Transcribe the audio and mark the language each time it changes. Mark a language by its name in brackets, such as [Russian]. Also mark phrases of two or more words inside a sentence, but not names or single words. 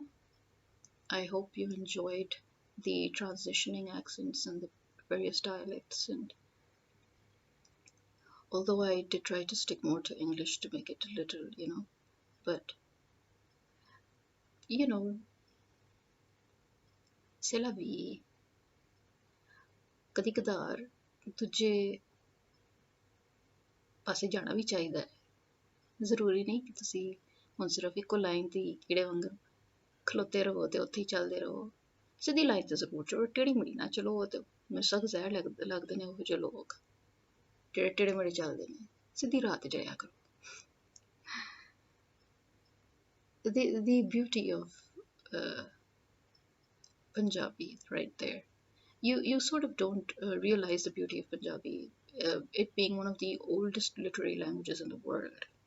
[English] I hope you enjoyed the transitioning accents and the various dialects, and although I did try to stick more to English to make it a little, you know, but you know, [French] c'est la vie. [Punjabi] ਕਦੀ ਕਦਾਰ ਦੂਜੇ ਪਾਸੇ ਜਾਣਾ ਭੀ ਚਾਹੀਦਾ ਹੈ। ਜ਼ਰੂਰੀ ਨਹੀਂ ਕਿ ਤੁਸੀ ਹੁਣ ਸਿਰਫ਼ ਇੱਕੋ ਲਾਈਨ ਦੀ ਕੀੜੇ ਵਾਂਗਰ ਖਲੋਤੇ ਰਹੋ ਤੇ ਉੱਥੇ ਹੀ ਚੱਲਦੇ ਰਹੋ। ਸਿੱਧੀ ਲਾਈਨ ਤੇ ਜ਼ਰੂਰ ਚੱਲੋ, ਟੇਢੀ ਮੇਢੀ ਨਾ ਚੱਲੋ। ਤੇ ਮੈਨੂੰ ਸਖ਼ਤ ਜ਼ਹਿਰ ਲੱਗਦੇ ਨੇ ਓਹੋ ਜਿਹੇ ਲੋਕ ਜਿਹੜੇ ਟੇਢੇ ਮੇਢੇ ਚੱਲਦੇ ਨੇ। ਸਿੱਧੀ ਰਾਹ ਤੇ ਜਾਇਆ ਕਰੋ। [English] The beauty of uh, Punjabi right there. You sort of don't realize the beauty of Punjabi, it being one of the oldest literary languages in the world.